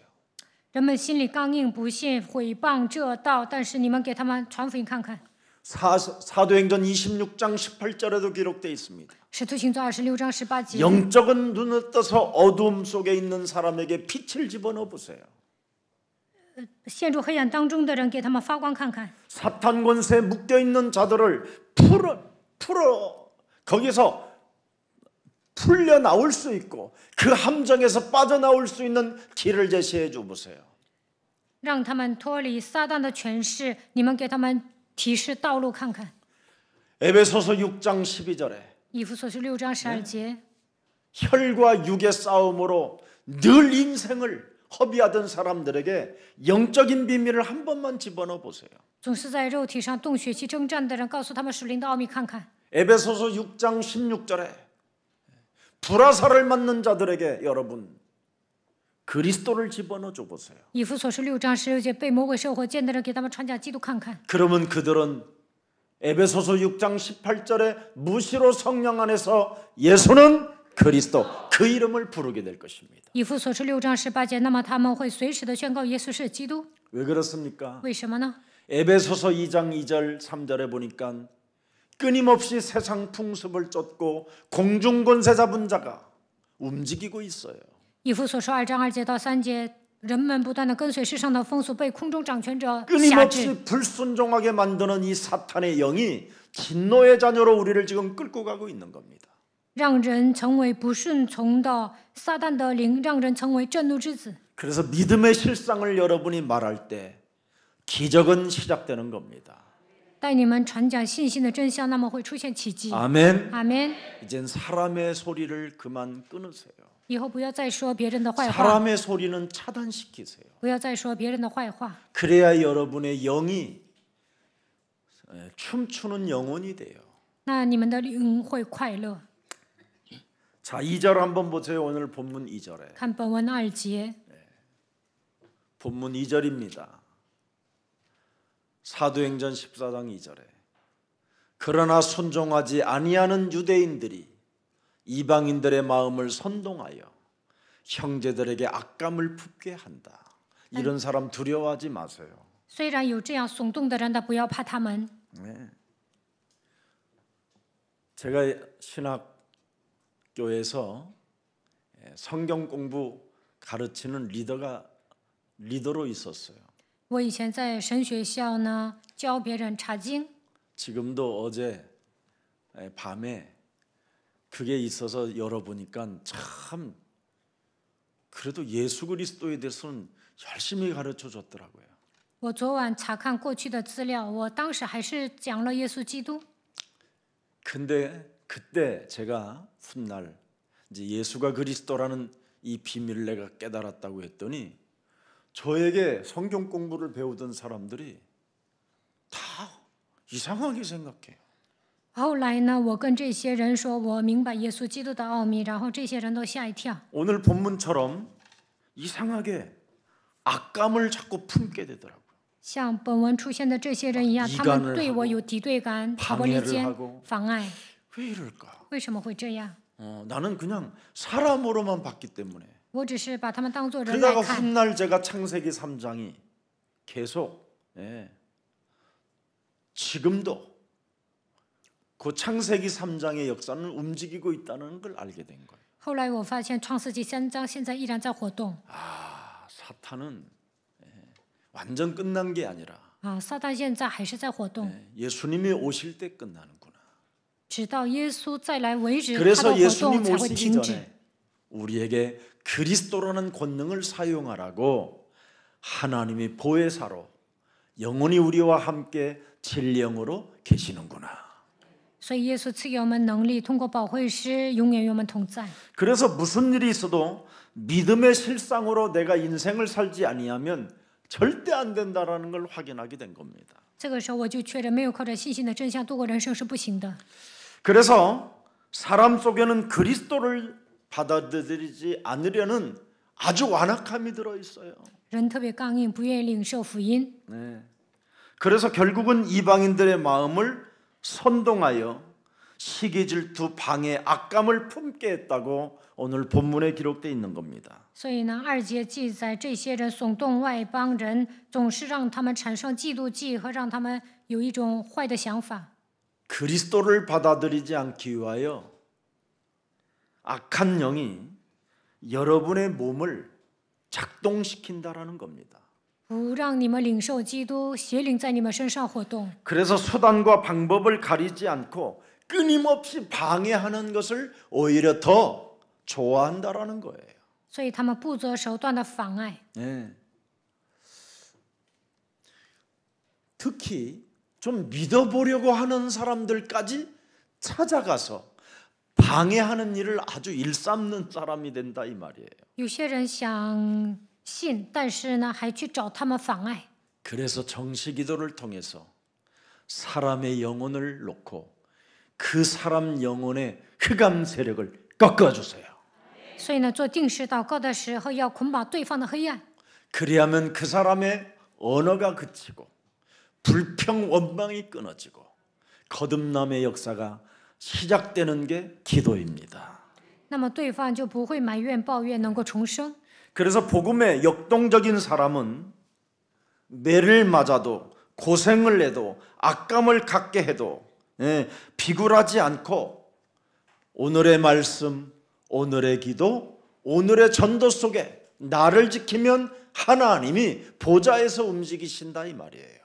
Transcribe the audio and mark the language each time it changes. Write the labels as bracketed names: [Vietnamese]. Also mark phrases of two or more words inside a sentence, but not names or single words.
[Chinese] 人们心里刚硬，不信，毁谤这道，但是你们给他们传福音看看。 [Korean] 사도행전 26장 18절에도 기록되어 있습니다. [Chinese] 使徒行传26章18节， [Korean] 영적인 눈을 떠서 어두움 속에 있는 사람에게 빛을 집어넣어 보세요. [Chinese] 陷入黑暗当中的人，给他们发光看看。 [Korean] 사탄 권세에 묶여 있는 자들을 풀어 거기서 풀려 나올 수 있고 그 함정에서 빠져나올 수 있는 길을 제시해 줘 보세요. [Chinese] 让他们脱离撒旦的权势，你们给他们提示道路看看。 [Korean] 에베소서 6장 12절에 [Chinese] 以弗所书6章12节， [Korean] 혈과 육의 싸움으로 늘 인생을 허비하던 사람들에게 영적인 비밀을 한 번만 집어넣어 보세요. [Chinese] 总是在肉体上动血气征战的人，告诉他们属灵的奥秘看看。 [Korean] 에베소서 6장 16절에 불화살을 맞는 자들에게 여러분 그리스도를 집어넣어 줘 보세요. [Chinese] 以弗所书6章16节，被魔鬼受火箭的人，给他们传讲基督看看。 [Korean] 그러면 그들은 에베소서 6장 18절에 무시로 성령 안에서 예수는 그리스도 그 이름을 부르게 될 것입니다. [Chinese] 以弗所书6章18节，那么他们会随时的宣告耶稣是基督。 [Korean] 왜 그렇습니까? [Chinese] 为什么呢？ [Korean] 에베소서 2장 2절 3절에 보니까 끊임없이 세상 풍습을 쫓고 공중 권세 잡은 자가 움직이고 있어요. [Chinese] 以弗所书2章2节到3节，人们不断的跟随世上的风俗，被空中掌权者辖制。 [Korean] 끊임없이 불순종하게 만드는 이 사탄의 영이 진노의 자녀로 우리를 지금 끌고 가고 있는 겁니다. [Chinese] 让人成为不顺从的撒旦的灵，让人成为震怒之子。 [Korean] 그래서 믿음의 실상을 여러분이 말할 때 기적은 시작되는 겁니다. [Chinese] 带你们传讲信心的真相，那么会出现奇迹。 [Korean] 아멘. [Chinese] 阿门。 [Korean] 이젠 사람의 소리를 그만 끊으세요. [Chinese] 以后不要再说别人的坏话， [Korean] 사람의 소리는 차단시키세요. [Chinese] 不要再说别人的坏话， [Korean] 그래야 여러분의 영이 춤추는 영혼이 돼요. [Chinese] 那你们的灵会快乐。 [Korean] 자, 2절 한번 보세요. 오늘 본문 2절에. [Chinese] 看本文2节， [Korean] 본문 2절입니다. 사도행전 14장 2절에 그러나 순종하지 아니하는 유대인들이 이방인들의 마음을 선동하여 형제들에게 악감을 품게 한다. 이런 사람 두려워하지 마세요. [Chinese] 虽然有这样耸动的人，但不要怕他们。 [Korean] 네. 제가 신학교에서 성경 공부 가르치는 리더로 있었어요. [Chinese] 我以前在神学校呢，教别人查经。 [Korean] 지금도 어제 밤에 그게 있어서 열어보니까 참 그래도 예수 그리스도에 대해서는 열심히 가르쳐 줬더라고요. [Chinese] 我昨晚查看过去的资料，我当时还是讲了耶稣基督。 [Korean] 근데 그때 제가 훗날 이제 예수가 그리스도라는 이 비밀을 내가 깨달았다고 했더니 저에게 성경 공부를 배우던 사람들이 다 이상하게 생각해요. [Chinese] 后来呢，我跟这些人说，我明白耶稣基督的奥秘，然后这些人都吓一跳。 [Korean] 오늘 본문처럼 이상하게 악감을 자꾸 품게 되더라고요. [Chinese] 像本文出现的这些人一样，他们对我有敌对感、挑拨离间、妨碍。 [Korean] 왜 이럴까? [Chinese] 为什么会这样？ [Korean] 나는 그냥 사람으로만 봤기 때문에. [Chinese] 我只是把他们当作人来 [Korean] 그러다가 [Chinese] 看。 [Korean] 훗날 제가 창세기 3장이 계속 지금도 그 창세기 3장의 역사는 움직이고 있다는 걸 알게 된 거예요. [Chinese] 后来我发现创世纪3章现在依然在活动。 [Korean] 사탄은 완전 끝난 게 아니라 [Chinese] 撒旦现在还是在活动， [Korean] 예수님이 오실 때 끝나는구나. [Chinese] 直到耶稣再来为止，他的 [Korean] 그래서 [Chinese] 活动 [Korean] 예수님 [Chinese] 才会 [Korean] 오시기 [Chinese] 停止。 [Korean] 전에 우리에게 그리스도라는 권능을 사용하라고 하나님이 보혜사로 영원히 우리와 함께 진령으로 계시는구나. [Chinese] 所以耶稣赐给我们能力，通过保惠师永远与我们同在。 [Korean] 그래서 무슨 일이 있어도 믿음의 실상으로 내가 인생을 살지 아니하면 절대 안 된다라는 걸 확인하게 된 겁니다. [Chinese] 这个时候我就确认，没有靠着信心的真相度过人生是不行的。 [Korean] 그래서 사람 속에는 그리스도를 받아들이지 않으려는 아주 완악함이 들어 있어요. [Chinese] 人特别刚硬，不愿意领受福音。 [Korean] 그래서 결국은 이방인들의 마음을 선동하여 시기 질투 방해 악감을 품게 했다고 오늘 본문에 기록되어 있는 겁니다. [Chinese] 所以呢，2节记载这些人耸动外邦人，总是让他们产生嫉妒忌和让他们有一种坏的想法。 [Korean] 그리스도를 받아들이지 않기 위하여 악한 영이 여러분의 몸을 작동시킨다라는 겁니다. [Chinese] 不让你们领受基督，邪灵在你们身上活动。 [Korean] 그래서 수단과 방법을 가리지 않고 끊임없이 방해하는 것을 오히려 더 좋아한다라는 거예요. [Chinese] 所以他们不择手段的妨碍。 [Korean] 특히 좀 믿어보려고 하는 사람들까지 찾아가서 방해하는 일을 아주 일삼는 사람이 된다 이 말이에요. [Chinese] 有些人想信，但是呢，还去找他们妨碍。 [Korean] 그래서 정시기도를 통해서 사람의 영혼을 놓고 그 사람 영혼의 흑암 세력을 꺾어주세요. [Chinese] 所以呢，做定时祷告的时候，要捆绑对方的黑暗。 [Korean] 그리하면 그 사람의 언어가 그치고 불평 원망이 끊어지고 거듭남의 역사가 시작되는 게 기도입니다. [Chinese] 那么对方就不会埋怨抱怨，能够重生。 [Korean] 그래서 복음의 역동적인 사람은 매를 맞아도 고생을 해도 악감을 갖게 해도 비굴하지 않고 오늘의 말씀, 오늘의 기도, 오늘의 전도 속에 나를 지키면 하나님이 보좌에서 움직이신다 이 말이에요.